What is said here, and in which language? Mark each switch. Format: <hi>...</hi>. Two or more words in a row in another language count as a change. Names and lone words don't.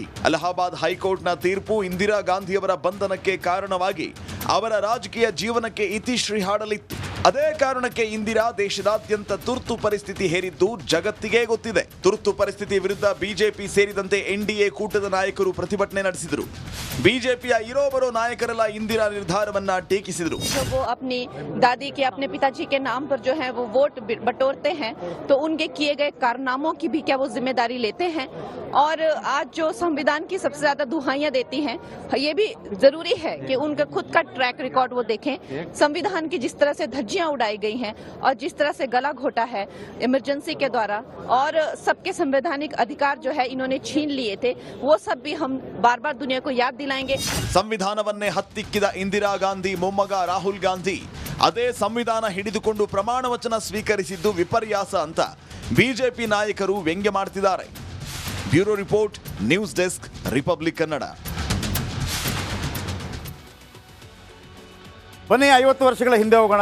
<kn>ಅಲಹಾಬಾದ್ ಹೈಕೋರ್ಟ್ನ ತೀರ್ಪು ಇಂದಿರಾ ಗಾಂಧಿಯವರ ಬಂಧನಕ್ಕೆ ಕಾರಣವಾಗಿ ಅವರ ರಾಜಕೀಯ ಜೀವನಕ್ಕೆ ಇತಿಶ್ರೀ ಹಾಡಲಿತ್ತು. ಅದೇ ಕಾರಣಕ್ಕೆ ಇಂದಿರಾ ದೇಶದಾದ್ಯಂತ ತುರ್ತು ಪರಿಸ್ಥಿತಿ ಹೇರಿದ್ದು ಜಗತ್ತಿಗೆ ಗೊತ್ತಿದೆ. ತುರ್ತು ಪರಿಸ್ಥಿತಿ ವಿರುದ್ಧ ಬಿಜೆಪಿ ಸೇರಿದಂತೆ ಎನ್ಡಿಎ ಕೂಟದ ನಾಯಕರು ಪ್ರತಿಭಟನೆ ನಡೆಸಿದರು. ಬಿಜೆಪಿಯ ಇರೋ ಬರೋ ನಾಯಕರೆಲ್ಲ ಇಂದಿರಾ ನಿರ್ಧಾರವನ್ನ ಟೀಕಿಸಿದರು.</kn> <hi>वो अपनी दादी के अपने पिताजी के नाम पर जो है वो वोट बटोरते हैं, तो उनके किए गए कारनामों की भी क्या वो जिम्मेदारी लेते हैं? और आज जो संविधान की सबसे ज्यादा दुहाइयां देती हैं, ये भी जरूरी है कि उनका खुद का</hi> <en>track record</en> <hi>वो देखें. संविधान की जिस तरह से धज्जियां उड़ाई गई हैं और जिस तरह से गला घोटा है इमरजेंसी के द्वारा, और सबके संवैधानिक अधिकार जो है इन्होंने छीन लिए थे, वो सब भी हम बार बार दुनिया को याद दिलाएंगे.</hi> <kn>ಸಂವಿಧಾನವನ್ನೇ ಹತ್ತಿಕ್ಕಿದ ಇಂದಿರಾ ಗಾಂಧಿ ಮೊಮ್ಮಗ ರಾಹುಲ್ ಗಾಂಧಿ ಅದೇ ಸಂವಿಧಾನ ಹಿಡಿದುಕೊಂಡು ಪ್ರಮಾಣ ವಚನ ಸ್ವೀಕರಿಸಿದ್ದು ವಿಪರ್ಯಾಸ ಅಂತ ಬಿಜೆಪಿ ನಾಯಕರು ವ್ಯಂಗ್ಯ ಮಾಡ್ತಿದ್ದಾರೆ.</kn> <en>Bureau Report, News Desk, Republic Kannada.</en> <kn>ಬನ್ನಿ 50 ವರ್ಷಗಳ ಹಿಂದೆ ಹೋಗೋಣ.</kn>